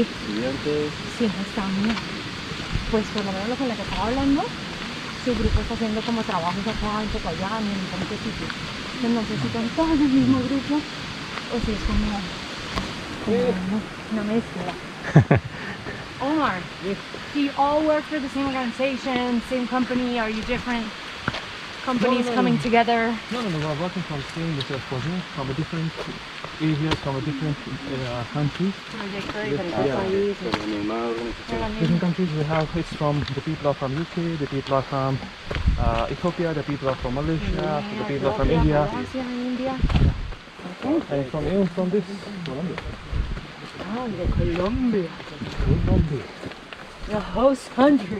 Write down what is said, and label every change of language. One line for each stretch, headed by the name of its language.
Spanish: estudiantes. sí, están. Pues por lo menos lo con la que estaba hablando, su grupo está haciendo como trabajos acá, un poco allá, en diferentes sitios. Entonces no sé si son todos del mismo grupo o si es como una mezcla.
English: Omar, do you all work for the same organization, same company? Are you different companies coming together? No, we're working from the same research project, from a different areas, from a different countries.
Spanish: Proyecto de diferentes países. Con la misma organización.
English: Different countries we have, it's from, the people are from UK, the people are from Ethiopia, the people are from Malaysia, the people are from India,
Spanish: Malasia, India.
English: and from this, Colombia.
Spanish: Oh, de Colombia. Colombia.
English: The host country.